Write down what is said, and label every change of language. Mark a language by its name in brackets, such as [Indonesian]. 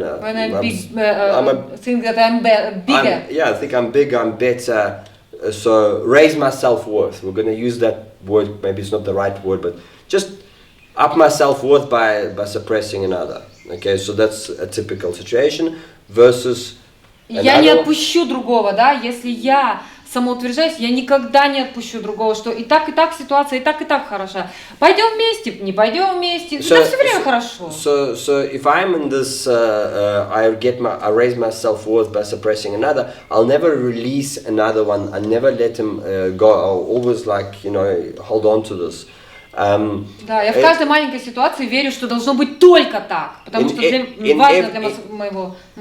[English] When I think that I'm bigger. I think I'm bigger, I'm better. So raise my self-worth. We're going to use that word, maybe it's not the right word, but just up my self-worth by suppressing another. Okay, so that's a typical situation versus... [Russian] Я не отпущу другого, да, если я самоутверждаюсь, я никогда не отпущу другого, что и так ситуация, и так хороша. Пойдем вместе, не пойдем вместе, это все время хорошо. [English] So if I'm in this, I raise my self-worth by suppressing another, I'll never release another one, I never let him go, I'll always like, you know, hold on to this. [Russian] Да, я в каждой маленькой ситуации верю, что должно быть только так, потому что важно для моего...